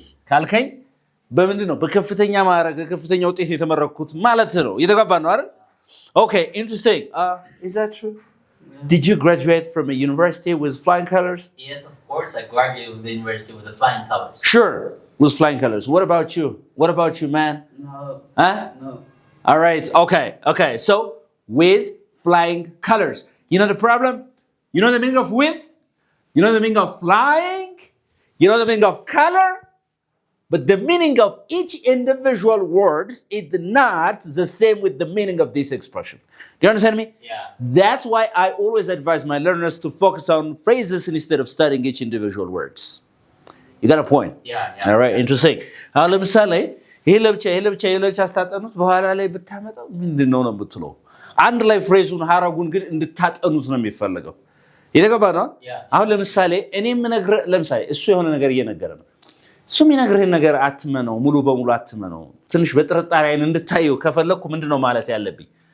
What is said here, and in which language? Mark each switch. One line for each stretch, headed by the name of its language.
Amharic: ካልከኝ በምንድን ነው በከፍተኛ ማዕረግ በከፍተኛ ውጤት የተመረኩት ማለት ነው። እየተግባባ ነው አይደል?
English: Okay, interesting. Is that true? Did you graduate from a university with flying colors? Yes, of course. I graduated with the university with the flying colors. Sure, with flying colors. What about you, man? No. No. All right. Okay. So, with flying colors. You know the problem? You know the meaning of with? You know the meaning of flying? You know the meaning of color? But the meaning of each individual word is not the same with the meaning of this expression. Do you understand me? Yeah. That's why I always advise my learners to focus on phrases instead of studying each individual words. You got a point? Yeah. All right, interesting.
Amharic: አሁን ለምሳሌ ይሄ ለብቻ አስታጠኑት በኋላ ላይ ብታመጣው ምንድነው ነው የምትለው? አንድ ላይ ፍሬዙን ሐረጉን ግን እንድታጠኑት ነው የሚፈልገው። የተገባ ነው? አሁን ለምሳሌ እኔም ነግረ ለምሳሌ እሱ የሆነ ነገር እየነገረ ነው። እሱ የሚነግርህን ነገር አትመነው፣ ሙሉ በሙሉ አትመነው። ትንሽ በጥርጣሬ አይን እንድታየው ከፈለኩ ምንድነው ማለት ያለብኝ?